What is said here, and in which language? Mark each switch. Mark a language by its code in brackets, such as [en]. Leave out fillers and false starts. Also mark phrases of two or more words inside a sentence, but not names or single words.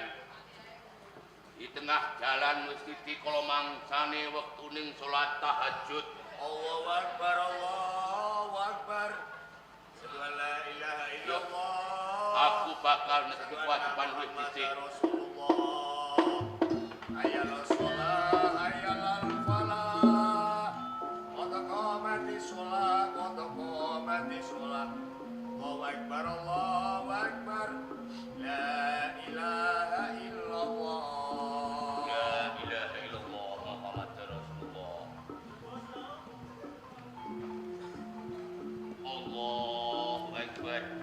[jv] Di tengah jalan wis dikala mangsane wektuning salat tahajud. [ar] الله أكبر، الله أكبر. أشهد أن لا إله إلا الله. [jv] Aku bakal netepi kewajiban wis dhisik. [ar] حي على الصلاة، حي على الفلاح. قد قامت الصلاة، قد قامت الصلاة. الله أكبر، الله أكبر. لا إله إلا الله. لا إله إلا الله محمد رسول الله. الله أكبر.